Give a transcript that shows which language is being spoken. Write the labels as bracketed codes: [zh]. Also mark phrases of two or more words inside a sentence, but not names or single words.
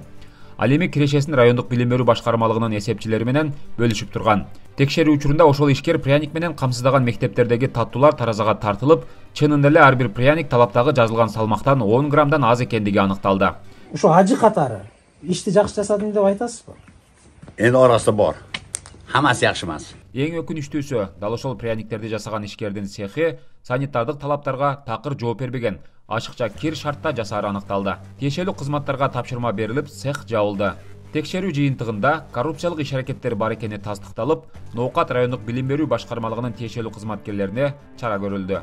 [ky] Ал эми кирешесин райондук билим берүү башкармалыгынын эсепчилери менен бөлүшүп турган. Текшерүү учурунда ошол ишкер пряник менен камсыздаган мектептердеги таттуулар таразага тартылып, чынында эле ар бир пряник талаптагы жазылган салмактан 10 граммдан аз экендиги аныкталды. Ошо ажы катары ишти жакшы жасадым деп айтасызбы? [uz] Эndi orasida bor. Hammasi yaxshi emas. [ky] Эң өкүнүчтүүсү, дал ошол пряниктерди жасаган ишкердин цехи санитардык талаптарга такыр жооп бербеген, ашыкча кир шартта жасаары аныкталды. Тиешелүү кызматтарга тапшырма берилип, цех жабылды. Текшерүү жыйынтыгында коррупциялык иш-аракеттер бар экени тастыкталып, Ноокат райондук билим берүү башкармалыгынын тиешелүү кызматкерлерине чара көрүлдү.